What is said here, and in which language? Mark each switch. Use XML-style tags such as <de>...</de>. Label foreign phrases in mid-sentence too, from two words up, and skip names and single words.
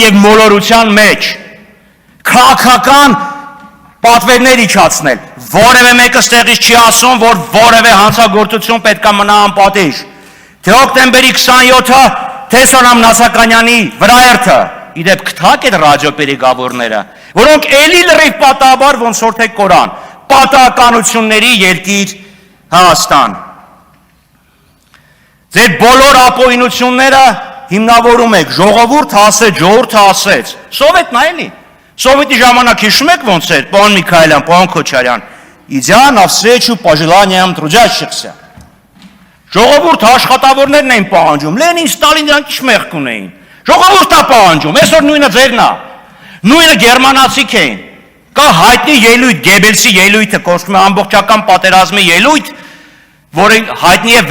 <hy>և մոլորության մեջ, քաղաքական պատվերներ իջացնել, որևէ մեկը ստեղից չի ասում, որ որևէ հանցագործություն պետք է մնա անպատիժ, թե հոկտեմբերի 27-ը, թե Սոնամ Նասականյանի վրաերթը, իդեպ կթակ են ռադիոպերեգավորները, որոնք էլի լրիվ պատահաբար ոնց որ թե կորան, պատահականությունների երկիր Հայաստան։ Ձեր բոլոր ապօրինությունները հիմնավորում եք, ժողովուրդը ասեց, Սովետն էլի, Սովետի ժամանակ հիշում եք ոնց էր, պարոն Միքայելյան, պարոն Քոչարյան,</hy> <ru>идя навстречу пожеланиям трудящихся։</ru> <hy>Ժողովուրդը աշխատավորներն էին պահանջում, Լենին, Ստալին դրանք ինչ մեղք ունեին։ Ժողովուրդը պահանջում, այսօր նույնը ձերն է, նույնը գերմանացիք էին, Կա հայտնի ելույթ, Գեբելսի ելույթը, կոչվում է ամբողջական պատերազմի ելույթ, որը հայտնի է</hy>